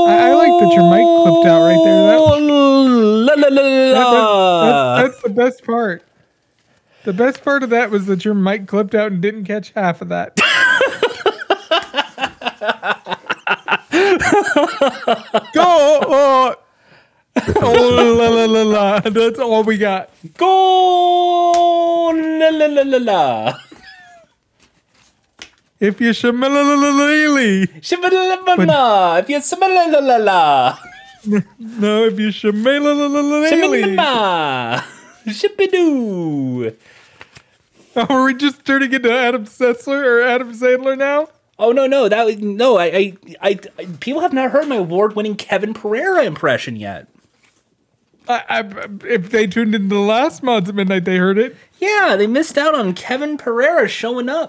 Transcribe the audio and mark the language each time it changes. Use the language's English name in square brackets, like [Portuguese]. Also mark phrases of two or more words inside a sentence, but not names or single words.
[English] I like that your mic clipped out right there. La, la, la, la. That's the best part. The best part of that was that your mic clipped out and didn't catch half of that. Go! Oh, la la la la. That's all we got. Goal. La, la, la, la, la. If you shamalalalalalali. Shibba-da-la-ba-na. If you shibba-la-la-la-la. No, if you shamalalalalalali. Shibba-da-ma. Shibba-doo. Are we just turning into Adam Sessler or Adam Sandler now? Oh no! I people have not heard my award-winning Kevin Pereira impression yet. If they tuned into the last Mods at Midnight, they heard it. Yeah, they missed out on Kevin Pereira showing up.